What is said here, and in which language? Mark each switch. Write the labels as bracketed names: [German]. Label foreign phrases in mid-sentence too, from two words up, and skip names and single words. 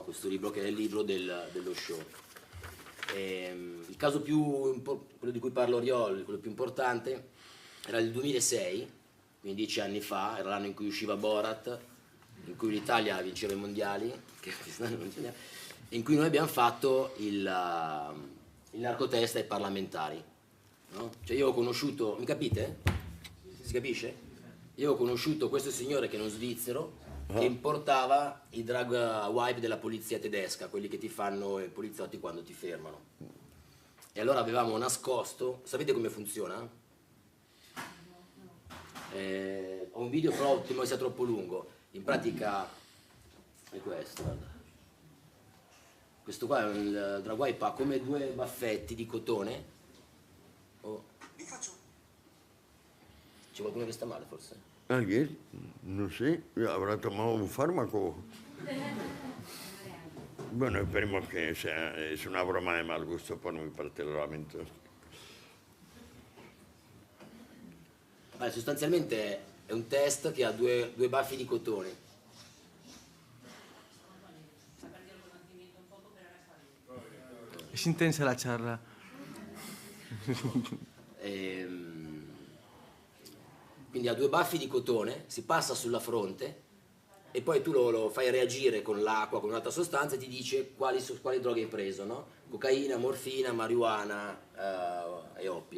[Italian] Questo libro che è il libro dello show. Il caso quello di cui parla Oriol, quello più importante, era il 2006, quindi 10 anni fa, era l'anno in cui usciva Borat, in cui l'Italia vinceva i mondiali, in cui noi abbiamo fatto il narcotest ai parlamentari. No? Cioè io ho conosciuto, mi capite? Si capisce? Io ho conosciuto questo signore che è uno svizzero che importava i [English] drug wipe [Italian] della polizia tedesca, quelli che ti fanno i poliziotti quando ti fermano. E allora avevamo nascosto, sapete come funziona? Ho un video però temo che sia troppo lungo. In pratica è questo, guarda. Questo qua è un [English] drug wipe, [Italian] ha come due baffetti di cotone. Oh. C'è qualcuno che sta male forse? [Spanish] ¿Alguien? No sé, habrá tomado un fármaco. Bueno, esperemos que sea, es una broma de mal gusto por mi parte, lo lamento. [Italian] Allora, sostanzialmente è un test che ha due baffi di cotone. [Spanish] Es intensa la charla. [Italian] Quindi ha due baffi di cotone, si passa sulla fronte e poi tu lo fai reagire con l'acqua, con un'altra sostanza e ti dice quali droghe hai preso, no? Cocaina, morfina, marijuana e oppio.